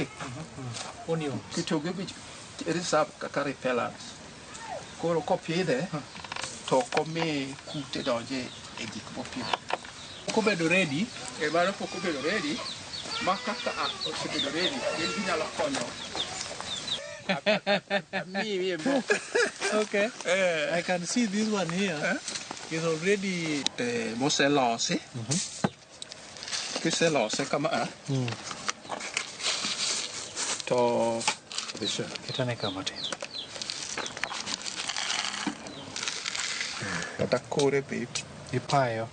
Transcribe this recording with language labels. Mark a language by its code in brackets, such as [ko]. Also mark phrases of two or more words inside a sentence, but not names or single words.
[luo] Onions. Kitungugi reserve kaka repellents. Koro kopidhe to komi kute donje e gik mopidho. Kobedo ready. Mano pok obedo ready, ma kaka osebedo ready, gin ginyalo konyo. Okay. [en] I can see this one here. Is already [luo] Moselosi. Kiselose kama to kitane kama tin. kata kore be Ipayo.